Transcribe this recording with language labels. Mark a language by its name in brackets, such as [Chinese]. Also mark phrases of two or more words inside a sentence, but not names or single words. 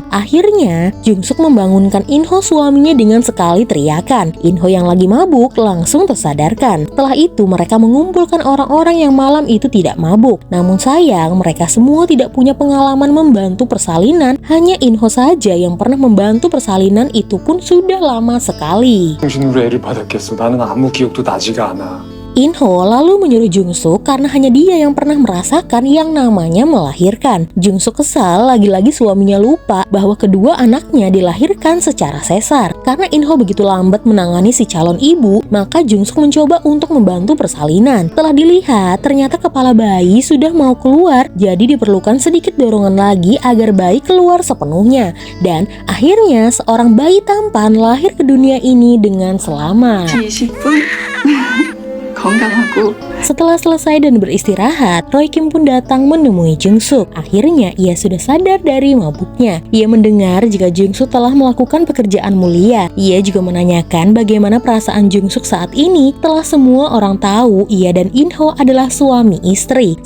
[Indonesian] Akhirnya, Jungsuk membangunkan Inho suaminya dengan sekali teriakan. Inho yang lagi mabuk langsung tersadarkan. Setelah itu, mereka mengumpulkan orang-orang yang malam itu tidak mabuk. Namun sayang, mereka semua tidak punya pengalaman membantu persalinan. Hanya Inho saja yang pernah membantu persalinan, itu pun sudah lama sekali. [Korean] 정신으로 애를 받았겠어. 나는 아무 기억도 나지가 않아. [Indonesian] Inho lalu menyuruh Jungsuk karena hanya dia yang pernah merasakan yang namanya melahirkan. Jungsuk kesal lagi-lagi suaminya lupa bahwa kedua anaknya dilahirkan secara sesar. Karena Inho begitu lambat menangani si calon ibu, maka Jungsuk mencoba untuk membantu persalinan. Setelah dilihat, ternyata kepala bayi sudah mau keluar, jadi diperlukan sedikit dorongan lagi agar bayi keluar sepenuhnya. Dan akhirnya seorang bayi tampan lahir ke dunia ini dengan selamat. [Korean] 20분 건강하고 [Indonesian] Setelah selesai dan beristirahat, Roy Kim pun datang menemui Jungsuk. Akhirnya ia sudah sadar dari mabuknya. Ia mendengar jika Jungsuk telah melakukan pekerjaan mulia. Ia juga menanyakan bagaimana perasaan Jungsuk saat ini setelah semua orang tahu ia dan Inho adalah suami istri.